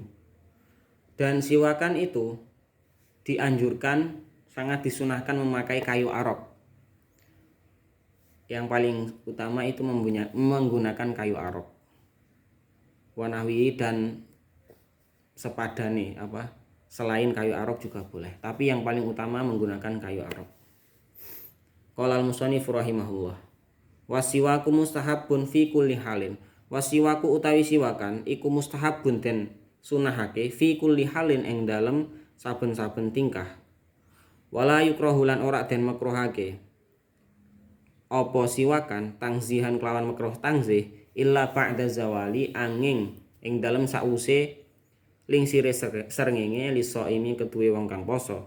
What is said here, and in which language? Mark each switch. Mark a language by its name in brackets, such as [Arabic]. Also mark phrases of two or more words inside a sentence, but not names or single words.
[Indonesian] Dan siwakan itu dianjurkan, sangat disunahkan memakai kayu arok. Yang paling utama itu menggunakan kayu arok, wanahwi dan sepadane selain kayu arok juga boleh, tapi yang paling utama menggunakan kayu arok. [Arabic] قال المصنف رحمه الله والسواك مستحب في كل حال. [Javanese] Wasiwaku utawi siwakan iku mustahabun den sunahake [Arabic] في كل حال [Javanese] ing dalem saben-saben tingkah. [Arabic] ولا يكره [Javanese] lan ora den makruhake apa siwakan tangzihan kelawan makruh tangzih [Arabic] إلا بعد الزوال [Javanese] angin ing dalem sause lingsire srengenge lisaimi keduwe wong kang poso.